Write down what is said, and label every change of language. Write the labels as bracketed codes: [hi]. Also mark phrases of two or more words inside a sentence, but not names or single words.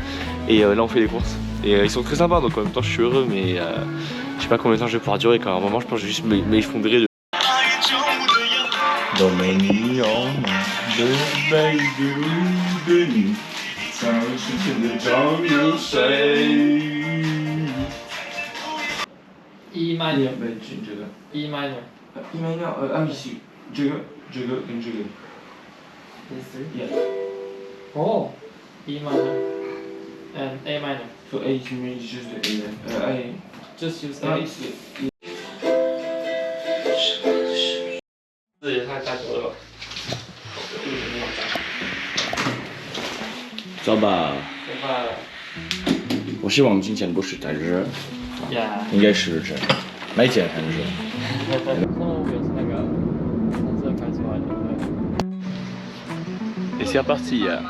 [fr] Et là on fait les courses et ils sont très sympas, donc en même temps je suis heureux, mais je sais pas combien de temps je vais pouvoir durer quand à un moment je pense que je vais juste m'effondrer de... Dans mes nuits de veille de nuit, ça me suffit de temps mieux c'est. [en] E minor， [zh] 这个 [en] E minor， E minor， [zh] oui， 这个跟这个。 [en] 哦 ，E minor and A minor。 So A is just the A. I just use A。 [zh] 这也太久了吧？走吧。我希望今天不是太热。应该是这样，每天很热。 [fr] Et c'est reparti.